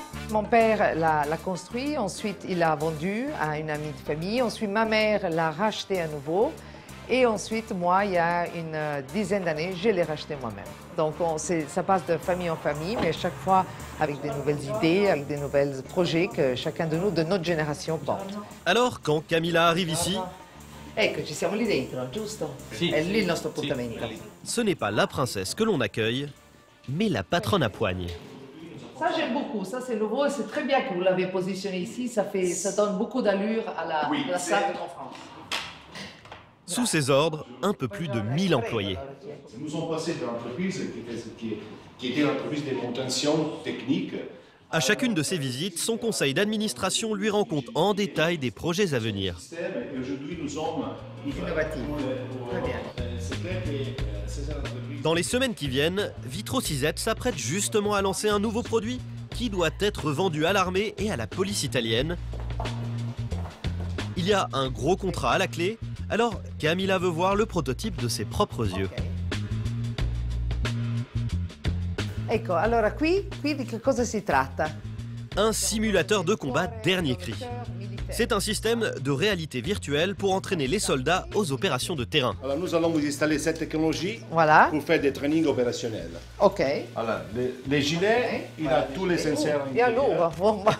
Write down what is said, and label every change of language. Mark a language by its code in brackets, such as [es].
[fr] Mon père l'a construit, ensuite il l'a vendu à une amie de famille, ensuite ma mère l'a racheté à nouveau et ensuite moi, il y a une dizaine d'années, je l'ai racheté moi-même. Donc ça passe de famille en famille, mais chaque fois avec des nouvelles idées, avec des nouveaux projets que chacun de nous, de notre génération, porte. Alors, quand Camilla arrive ici, [it] ecco, ci siamo lì dentro, giusto? È lì il nostro appuntamento. [fr] Ce n'est pas la princesse que l'on accueille, mais la patronne à poigne. Ça, j'aime beaucoup. Ça, c'est nouveau et c'est très bien que vous l'avez positionné ici. Ça donne beaucoup d'allure à la salle de conférence. Sous ses ordres, un peu plus de 1000 employés. Nous sommes passés de l'entreprise qui était l'entreprise des contentions techniques. À chacune de ses visites, son conseil d'administration lui rend compte en détail des projets à venir. Et aujourd'hui, nous sommes innovatifs. Très bien. Dans les semaines qui viennent, Vitro-Sisette s'apprête justement à lancer un nouveau produit qui doit être vendu à l'armée et à la police italienne. Il y a un gros contrat à la clé, alors Camilla veut voir le prototype de ses propres yeux. [it] Ecco, allora qui di che cosa si tratta? [fr] Un simulateur de combat dernier cri. C'est un système de réalité virtuelle pour entraîner les soldats aux opérations de terrain. Alors nous allons vous installer cette technologie pour faire des trainings opérationnels. Ok. Alors, les gilets, il a tous les senseurs. Il y a lourd.